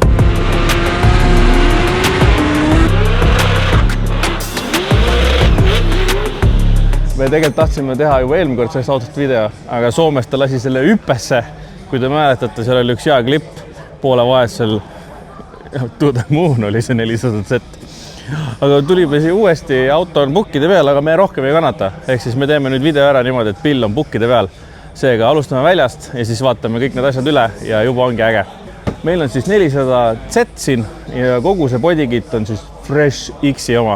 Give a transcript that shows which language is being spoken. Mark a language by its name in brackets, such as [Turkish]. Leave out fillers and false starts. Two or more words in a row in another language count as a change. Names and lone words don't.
[Estonian] Me tegelikult tahtsime teha juba eelmine kord sellest autost video, aga Soomes ta lasi selle hüppesse. Kui te mäletate, seal oli üks hea klipp poole vahetusel. [English] To the moon [Estonian] oli see 400Z. Aga tulime siia uuesti, auto on pukkide peal, aga me rohkem ei kannata. Ehk siis me teeme nüüd video ära niimoodi, et pill on pukkide peal. Seega alustame väljast ja siis vaatame kõik need asjad üle ja juba ongi äge. Meil on siis 400Z siin ja kogu see bodykit on siis Fresh X-i oma.